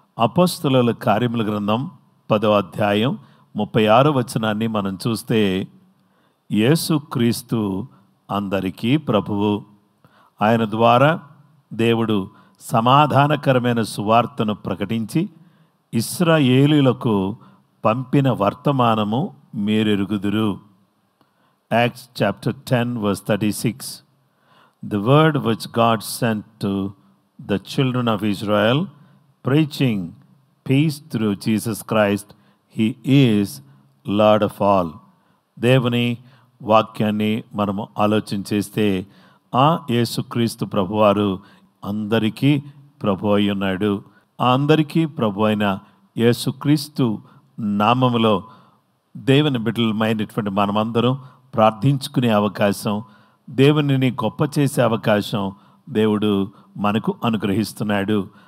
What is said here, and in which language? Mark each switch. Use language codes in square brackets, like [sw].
[te] అపోస్తలుల కార్యముల గ్రంథం 10వ అధ్యాయం 36వ వచనాన్ని మనం చూస్తే, యేసుక్రీస్తు అందరికీ ప్రభువు, ఆయన ద్వారా దేవుడు సమాధానకరమైన సువార్తను ప్రకటించి ఇశ్రాయేలీయులకు పంపిన వర్తమానము మీరెరుగుదురు. [en] Acts chapter 10 verse 36. The word which God sent to the children of Israel, preaching peace through Jesus Christ, He is Lord of all. [te] దేవుని వాక్యాన్ని మనము ఆలోచన చేస్తే ఆ యేసుక్రీస్తు ప్రభువారు అందరికీ ప్రభు అయి ఉన్నాడు. ఆ అందరికీ ప్రభు అయిన యేసుక్రీస్తు నామములో దేవుని బిడ్డలమైనటువంటి మనమందరం ప్రార్థించుకునే అవకాశం, దేవునిని గొప్ప చేసే అవకాశం దేవుడు మనకు అనుగ్రహిస్తున్నాడు.